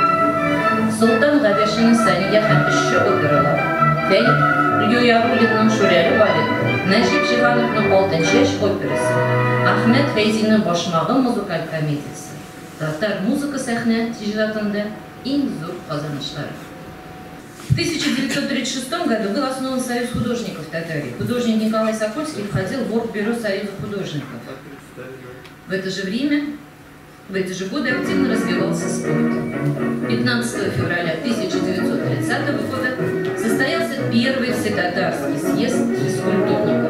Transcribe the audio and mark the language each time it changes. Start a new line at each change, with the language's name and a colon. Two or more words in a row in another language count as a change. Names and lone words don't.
Tatar: Солтан Габешинең Сания һәм эшче опералары, Фәйт Юяруллинның Шүрәле балеты, Нәҗип Җиһановның Алтын чәч операсы, Ахмед Фәйзинең Башмагы музыкаль комедиясе. Татар музыка сәхнә иҗатында иң зур казанышлары.
Russian: В 1936 году был основан Союз художников Татарии. Художник Николай Сокольский входил в Оргбюро Союза художников. В это же годы активно развивался спорт. 15 февраля 1930 года состоялся первый всетатарский съезд физкультурников.